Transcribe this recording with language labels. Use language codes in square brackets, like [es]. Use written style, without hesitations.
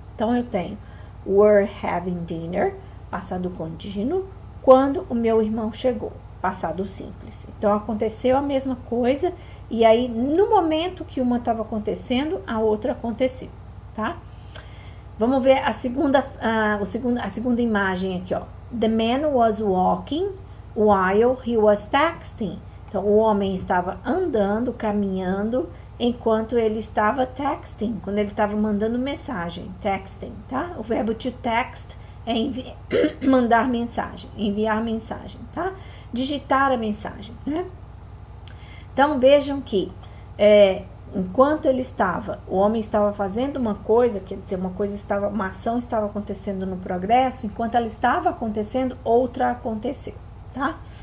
[pt] Então, eu tenho [en] were having dinner, [pt] passado contínuo, quando o meu irmão chegou, passado simples. Então, aconteceu a mesma coisa e aí, no momento que uma estava acontecendo, a outra aconteceu, tá? Vamos ver a segunda imagem aqui, ó. [en] The man was walking while he was texting. [pt] Então, o homem estava andando, caminhando, enquanto ele estava texting, quando ele estava mandando mensagem, texting, tá? O verbo to text é mandar mensagem, enviar mensagem, tá? Digitar a mensagem, né? Então, vejam que, enquanto o homem estava fazendo uma coisa, quer dizer, uma ação estava acontecendo no progresso, enquanto ela estava acontecendo, outra aconteceu, tá?